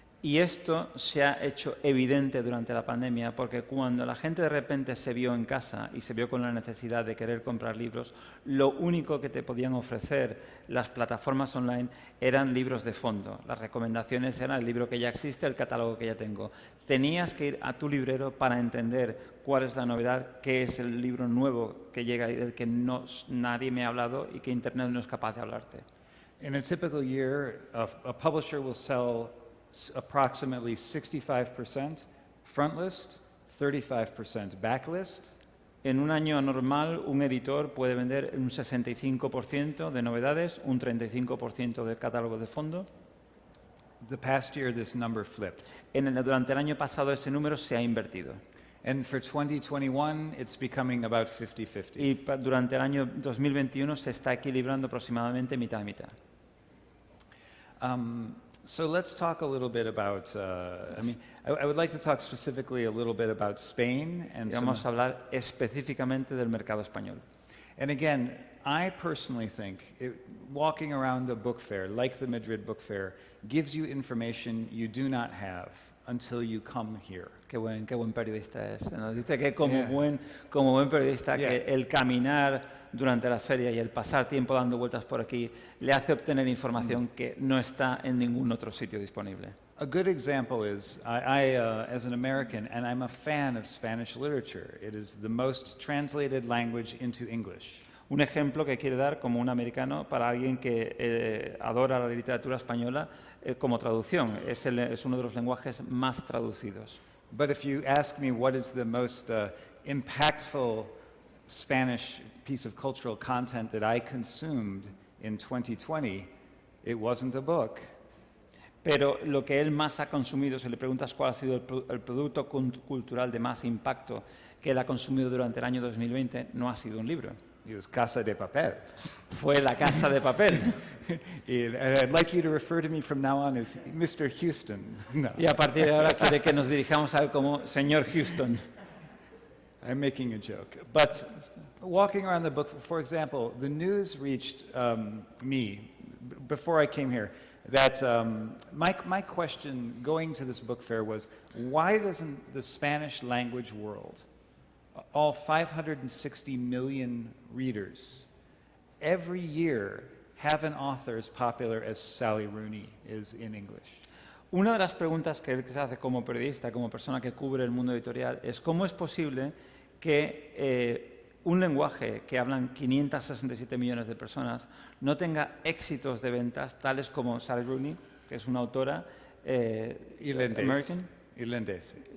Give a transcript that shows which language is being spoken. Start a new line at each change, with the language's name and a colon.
Spanish: Y esto se ha hecho evidente durante la pandemia porque cuando la gente de repente se vio en casa y se vio con la necesidad de querer comprar libros, lo único que te podían ofrecer las plataformas online eran libros de fondo. Las recomendaciones eran el libro que ya existe, el catálogo que ya tengo. Tenías que ir a tu librero para entender cuál es la novedad, qué es el libro nuevo que llega y del que nadie me ha hablado y que Internet no es capaz de hablarte.
English: In a typical year, a publisher will sell approximately 65% frontlist, 35% backlist.
Spanish: En un año normal, un editor puede vender un 65% de novedades, un 35% del catálogo de fondo.
English: The past year, this number flipped.
Spanish: Durante el año pasado ese número se ha invertido.
English: And for 2021, it's becoming about 50-50.
Spanish: Y durante el año 2021 se está equilibrando aproximadamente mitad a mitad.
English: So let's talk a little bit about, I would like to talk specifically a little bit about Spain and
Spanish: Vamos a hablar específicamente del mercado español.
English: And again, I personally think walking around a book fair, like the Madrid Book Fair, gives you information you do not have until you come here.
Spanish: Qué buen periodista es. Nos dice que como buen periodista que el caminar durante la feria y el pasar tiempo dando vueltas por aquí le hace obtener información que no está en ningún otro sitio disponible.
English: A good example is, as an American, and I'm a fan of Spanish literature, it is the most translated language into English.
Spanish: Un ejemplo que quiere dar como un americano para alguien que adora la literatura española como traducción. Es uno de los lenguajes más traducidos.
English: But if you ask me what is the most impactful Spanish piece of cultural content that I consumed in 2020, it wasn't a book.
Spanish: Pero lo que él más ha consumido, si le preguntas cuál ha sido el producto cultural de más impacto que él ha consumido durante el año 2020, no ha sido un libro.
English: It was Casa de Papel.
Spanish: Fue La Casa de Papel.
English: And I'd like you to refer to me from now on as Mr. Houston. No.
Spanish: Y a partir de ahora quiere que nos dirijamos a él como señor Houston.
English: I'm making a joke. But walking around the book, for example, the news reached me before I came here that my question going to this book fair was, why doesn't the Spanish language world, all 560 million readers, every year have an author as popular as Sally Rooney is in English?
Spanish: Una de las preguntas que él se hace como periodista, como persona que cubre el mundo editorial, es cómo es posible que un lenguaje que hablan 567 millones de personas no tenga éxitos de ventas tales como Sally Rooney, que es una autora irlandesa